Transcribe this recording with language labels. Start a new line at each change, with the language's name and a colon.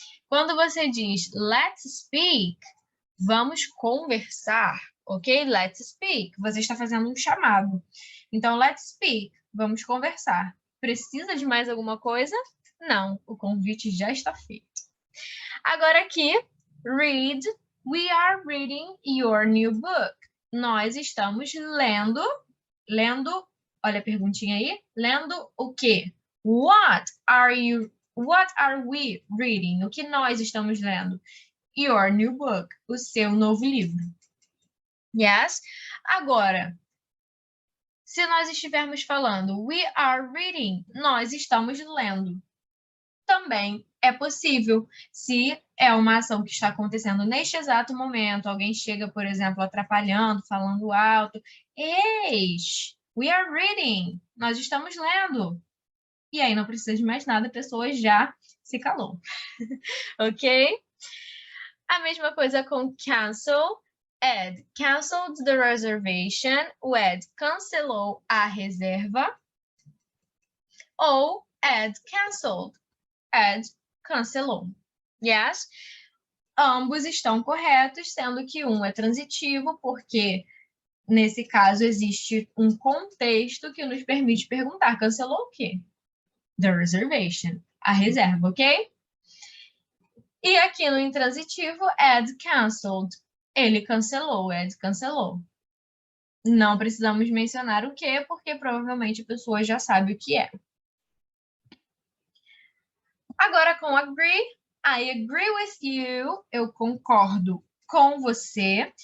Portuguese: Quando você diz
English: let's speak,
Portuguese: vamos conversar, ok?
English: Let's speak.
Portuguese: Você está fazendo um chamado. Então,
English: let's speak.
Portuguese: Vamos conversar. Precisa de mais alguma coisa? Não, o convite já está feito. Agora aqui, read.
English: We are reading your new book.
Portuguese: Nós estamos lendo, olha a perguntinha aí, lendo o quê?
English: What are we reading?
Portuguese: O que nós estamos lendo?
English: Your new book,
Portuguese: o seu novo livro. Yes? Agora, se nós estivermos falando
English: we are reading,
Portuguese: nós estamos lendo. Também é possível. Se é uma ação que está acontecendo neste exato momento, alguém chega, por exemplo, atrapalhando, falando alto. Eis,
English: we are reading.
Portuguese: Nós estamos lendo. E aí não precisa de mais nada, a pessoa já se calou. Ok? A mesma coisa com cancel.
English: Ed canceled the reservation.
Portuguese: O Ed cancelou a reserva. Ou
English: Ed canceled.
Portuguese: Ed cancelou. Yes? Ambos estão corretos, sendo que um é transitivo, porque nesse caso existe um contexto que nos permite perguntar: cancelou o quê?
English: The reservation,
Portuguese: a reserva, ok? E aqui no intransitivo,
English: Ed canceled.
Portuguese: Ele cancelou, Ed cancelou. Não precisamos mencionar o que, porque provavelmente a pessoa já sabe o que é. Agora com agree,
English: I agree with you,
Portuguese: eu concordo com você.